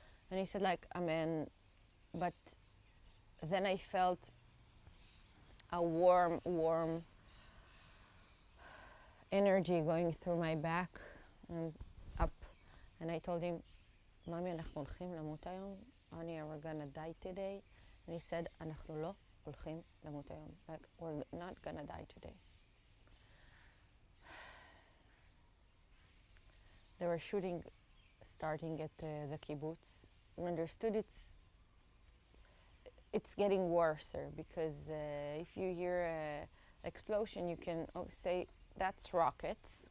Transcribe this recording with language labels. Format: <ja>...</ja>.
<en>And he said like Amen, but then I felt a warm energy going through my back and up. And I told him, Mami,</en> <he>אנחנו הולכים למות היום.</he> <en>Honey, we're gonna die today.</en> <he>And he said, אנחנו לא הולכים למות היום.</he> <en>Like, we're not gonna die today. They were shooting, starting at the kibbutz. I understood it's getting worse because if you hear an explosion, you can say that's rockets.</en>